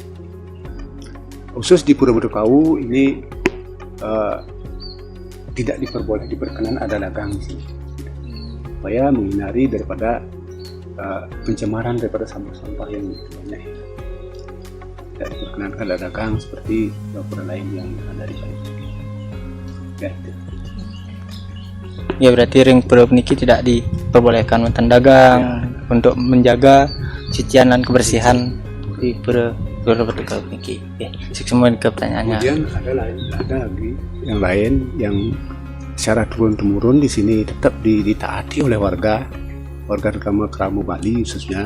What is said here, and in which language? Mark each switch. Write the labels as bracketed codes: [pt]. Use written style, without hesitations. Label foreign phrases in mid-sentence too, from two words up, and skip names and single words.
[id] Khusus di Pura Batu Kau ini tidak diperkenan ada dagang di sini, supaya menghindari daripada pencemaran daripada sampah-sampah yang banyak. Tidak diperkenankan ada dagang seperti pura lain yang ada di Bali. Ya, itu. Ya, berarti [ban] ring pura niki [id] tidak diperbolehkan untuk dagang untuk menjaga sucian dan kebersihan di Pura Batu Kau niki. Semua ke pertanyaannya. Kemudian ada lagi yang lain yang secara turun-temurun di sini tetap ditaati oleh warga kerama Bali khususnya.